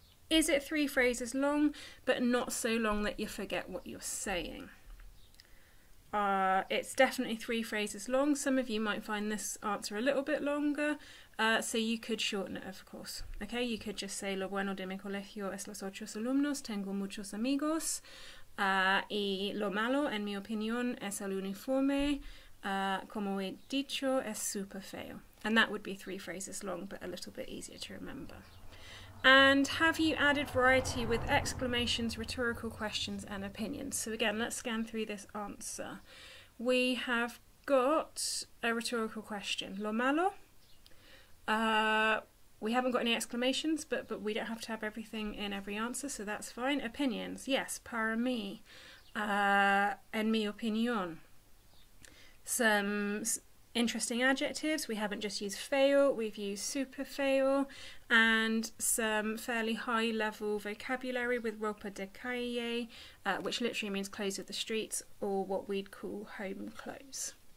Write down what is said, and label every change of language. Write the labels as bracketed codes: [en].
[en] Is it 3 phrases long, but not so long that you forget what you're saying? It's definitely 3 phrases long. Some of you might find this answer a little bit longer, so you could shorten it, of course. Okay, you could just say [es] lo bueno de mi colegio es los otros alumnos, tengo muchos amigos, y lo malo, en mi opinión, es el uniforme, como he dicho, es super feo. [en] And that would be 3 phrases long, but a little bit easier to remember. And have you added variety with exclamations, rhetorical questions, and opinions? So again, let's scan through this answer. We have got a rhetorical question. [es] Lo malo? [en] We haven't got any exclamations, but we don't have to have everything in every answer, so that's fine. Opinions, yes, [es] para mí, en mi opinión. [en] Some interesting adjectives, we haven't just used feo, we've used super feo, and some fairly high level vocabulary with ropa de calle, which literally means clothes of the streets, or what we'd call home clothes.